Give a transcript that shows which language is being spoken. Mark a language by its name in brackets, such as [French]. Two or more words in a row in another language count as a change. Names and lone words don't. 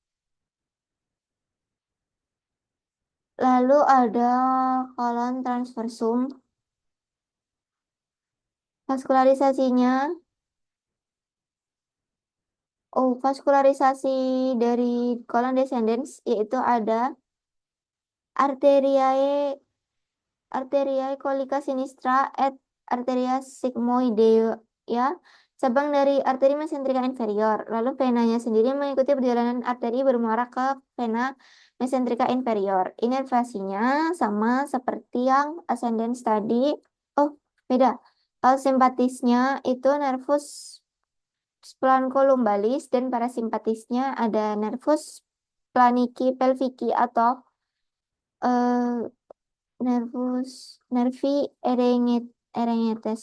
[Indonesian] Lalu ada kolon transversum. Vaskularisasinya, vaskularisasi dari kolon descendens yaitu ada [Latin] arteriae arteriae colica sinistra et arteria sigmoidea, [Indonesian] ya, cabang dari arteri mesentrika inferior. Lalu venanya sendiri mengikuti perjalanan arteri bermuara ke vena mesentrika inferior. Inervasinya sama seperti yang ascendens tadi. Oh, beda. Kalau simpatisnya itu [Latin] nervus splenocolumbalis [Indonesian] dan parasimpatisnya ada [Latin] nervus planiki pelvici [Indonesian] atau eh, [Latin] nervi erengetes.